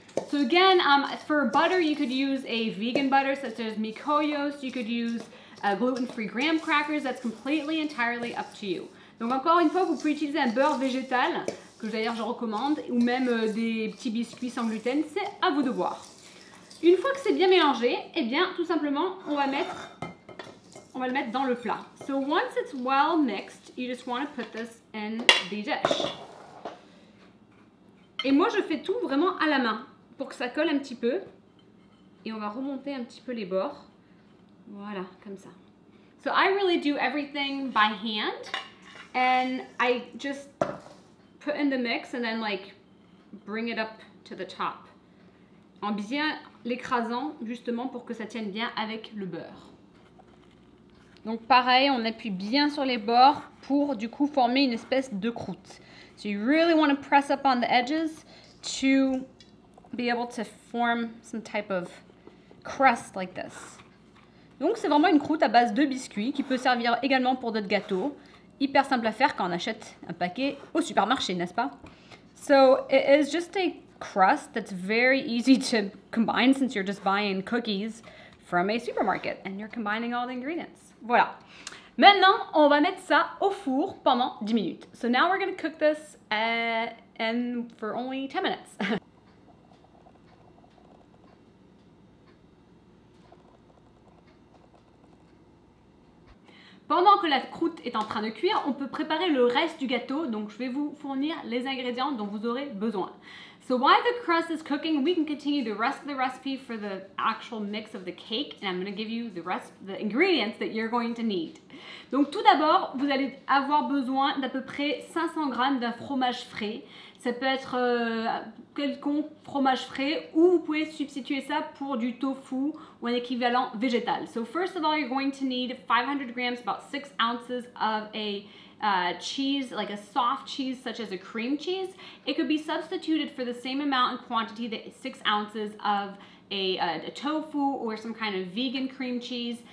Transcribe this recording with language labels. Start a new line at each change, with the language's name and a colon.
English: So again, for butter, you could use a vegan butter such as Mikoyos. You could use gluten-free graham crackers. That's completely, entirely up to you.
French: Donc encore une fois, vous pouvez utiliser un beurre végétal, que d'ailleurs je recommande, ou même des petits biscuits sans gluten. C'est à vous de voir. Une fois que c'est bien mélangé, eh bien, tout simplement, on va le mettre dans le plat.
English: So once it's well mixed, you just want to put this in the dish.
French: Et moi, je fais tout vraiment à la main pour que ça colle un petit peu. Et on va remonter un petit peu les bords. Voilà, comme ça.
English: So I really do everything by hand. And I just put in the mix and then like bring it up to the top.
French: En bien l'écrasant justement pour que ça tienne bien avec le beurre. Donc pareil, on appuie bien sur les bords pour du coup former une espèce de croûte.
English: So you really want to press up on the edges to be able to form some type of crust like this.
French: Donc c'est vraiment une croûte à base de biscuits qui peut servir également pour d'autres gâteaux. Hyper simple à faire quand on achète un paquet au supermarché, n'est-ce pas?
English: So it is just a crust that's very easy to combine since you're just buying cookies from a supermarket and you're combining all the ingredients.
French: Voilà. Maintenant, on va mettre ça au four pendant 10 minutes.
English: So now we're going to cook this and for only 10 minutes.
French: Pendant que la croûte est en train de cuire, on peut préparer le reste du gâteau. Donc, je vais vous fournir les ingrédients dont vous aurez besoin.
English: So while the crust is cooking, we can continue the rest of the recipe for the actual mix of the cake. And I'm going to give you the ingredients that you're going to need.
French: Donc, tout d'abord, vous allez avoir besoin d'à peu près 500 g d'un fromage frais. Ça peut être quelconque fromage frais ou vous pouvez substituer ça pour du tofu ou un équivalent végétal.
English: So first of all, you're going to need 500 grams, about 6 ounces of a cheese, like a soft cheese such as a cream cheese. It could be substituted for the same amount in quantity, that 6 ounces of a tofu or some kind of vegan cream cheese.